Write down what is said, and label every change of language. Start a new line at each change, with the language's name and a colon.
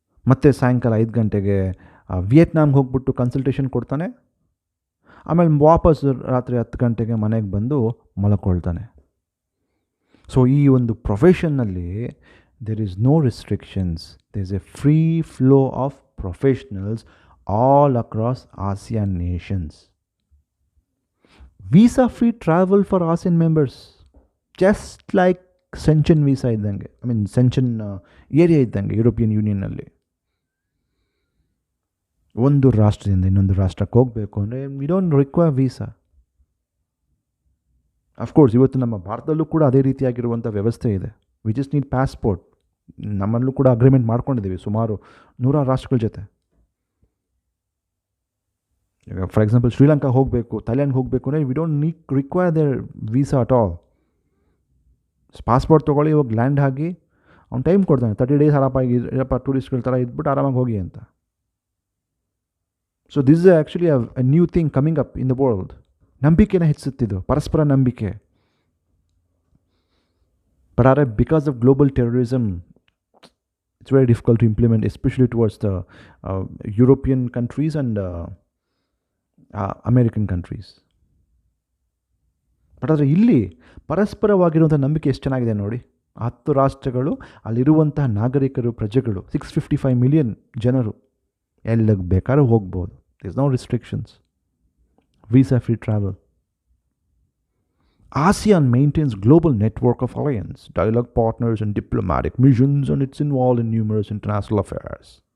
Kannada: ಮತ್ತು ಸಾಯಂಕಾಲ 5 ಗಂಟೆಗೆ ವಿಯೆಟ್ನಾಮ್ಗೆ ಹೋಗ್ಬಿಟ್ಟು ಕನ್ಸಲ್ಟೇಷನ್ ಕೊಡ್ತಾನೆ. ಆಮೇಲೆ ವಾಪಸ್ ರಾತ್ರಿ 10 ಗಂಟೆಗೆ ಮನೆಗೆ ಬಂದು ಮಲ್ಕೊಳ್ತಾನೆ. ಸೊ ಈ ಒಂದು ಪ್ರೊಫೆಷನ್ನಲ್ಲಿ
English: there is no restrictions. There is a free flow of professionals all across ASEAN nations. Visa free travel for ASEAN members, just like Schengen visa
Kannada: iddange.
English: I mean Schengen area
Kannada: iddange
English: European ಯೂನಿಯನ್ನಲ್ಲಿ.
Kannada: ಒಂದು ರಾಷ್ಟ್ರದಿಂದ ಇನ್ನೊಂದು ರಾಷ್ಟ್ರಕ್ಕೆ ಹೋಗಬೇಕು ಅಂದರೆ
English: We don't require visa.
Kannada: Of course ಇವತ್ತು ನಮ್ಮ ಭಾರತದಲ್ಲೂ ಕೂಡ ಅದೇ ರೀತಿಯಾಗಿರುವಂಥ ವ್ಯವಸ್ಥೆ ಇದೆ.
English: We just need passport.
Kannada: ನಮ್ಮಲ್ಲೂ ಕೂಡ ಅಗ್ರಿಮೆಂಟ್ ಮಾಡ್ಕೊಂಡಿದ್ದೀವಿ ಸುಮಾರು 100 ರಾಷ್ಟ್ರಗಳ ಜೊತೆ. ಈಗ ಫಾರ್ ಎಕ್ಸಾಂಪಲ್ ಶ್ರೀಲಂಕಾ ಹೋಗಬೇಕು, ಥೈಲ್ಯಾಂಡ್ಗೆ ಹೋಗಬೇಕು ಅಂದರೆ
English: We don't require there visa at all.
Kannada: Passport ತೊಗೊಳ್ಳಿ, ಇವಾಗ ಲ್ಯಾಂಡ್ ಆಗಿ ಅವ್ನು ಟೈಮ್ ಕೊಡ್ತಾನೆ, 30 ಡೇಸ್ ಆರಾಮಾಗಿ ಇರಪ್ಪ, ಟೂರಿಸ್ಟ್ಗಳ ಥರ ಇದ್ಬಿಟ್ಟು ಆರಾಮಾಗಿ ಹೋಗಿ ಅಂತ.
English: So this is actually a new thing coming up in the world.
Kannada: ನಂಬಿಕೆನ ಹೆಚ್ಚಿಸುತ್ತಿದ್ದು, ಪರಸ್ಪರ ನಂಬಿಕೆ.
English: But because of global terrorism, it's very difficult to implement, especially towards the European countries and American countries.
Kannada: But ಆದರೆ ಇಲ್ಲಿ ಪರಸ್ಪರವಾಗಿರುವಂಥ ನಂಬಿಕೆ ಎಷ್ಟು ಚೆನ್ನಾಗಿದೆ ನೋಡಿ. 10 ರಾಷ್ಟ್ರಗಳು, ಅಲ್ಲಿರುವಂತಹ ನಾಗರಿಕರು, ಪ್ರಜೆಗಳು 655 ಮಿಲಿಯನ್ ಜನರು ಎಲ್ಲಿಗೆ ಬೇಕಾದ್ರೂ ಹೋಗ್ಬೋದು.
English: There is no restrictions. Visa free travel. ASEAN maintains global network of alliance, dialogue partners and diplomatic missions, and it's involved in numerous international affairs.